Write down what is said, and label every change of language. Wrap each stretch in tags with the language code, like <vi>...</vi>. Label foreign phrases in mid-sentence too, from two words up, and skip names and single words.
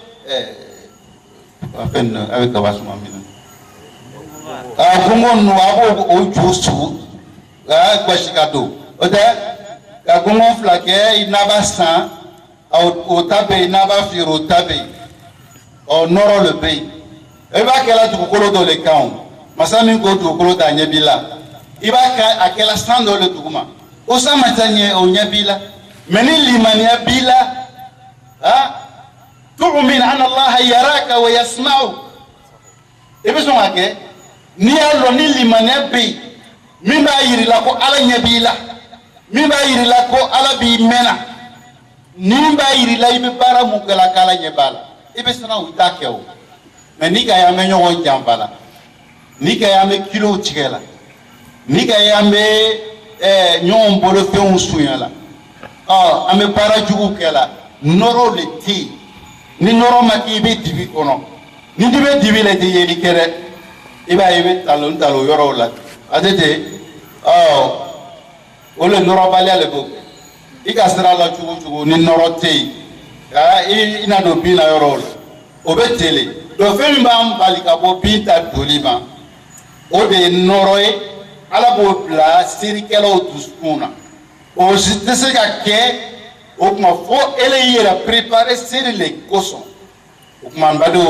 <bm>fɛn a bɛ kaba suma min na gungo ninnu a b'o o ju sugu ka gosi ka don o tɛ ka gungo 2 kɛ i n'a b'a san o ta bɛ yen n'a b'a feere o ta bɛ yen ɔ nɔrɔ le bɛ yen i b'a kɛla dugukolo dɔ le kan o masa min ko dugukolo t'a ɲɛ b'i la i b'a kɛ a kɛla san dɔ le duguma o san ma taa ɲɛ o ɲɛ b'i la mɛ ni limaniya b'i la</bm> <ar>تؤمن أن الله يراك ويسمع</ar> <bm>i bɛ sɔn ka kɛ n'i y'a lɔn ni limaniya bɛ yen min b'a yiri la ko ala ɲɛ b'i la min b'a yiri la ko ala b'i mɛnna min b'a yiri la i bɛ baara mun kɛ la k'ala ɲɛ b'a la i bɛ siran o i t'a kɛ o mɛ n'i ka y'an bɛ ɲɔgɔn janfa la n'i ka y'an bɛ kilow tigɛ la n'i ka y'an bɛ ɲɔgɔn bolo fɛnw sunya la an bɛ baara jugu kɛ la nɔrɔ le tɛ yen ni nɔrɔ ma k'i bɛ dibi kɔnɔ ni i bɛ dibi la i tɛ yeli kɛ dɛ i b'a ye i bɛ talon talon yɔrɔw la a tɛ ten o le nɔrɔbaliya le b'o kɛ i ka sira la cogo cogo ni nɔrɔ tɛ yen i na don bin na yɔrɔw la o bɛ tele donc fɛn min b'an bali ka bɔ bin ta doli ma o de ye nɔrɔ ye ala b'o bila serikɛlaw dusukun na o si tɛ se ka kɛ o tuma fo ele y'i yɛrɛ préparer seri le kosɔn o tuma n badenw</bm>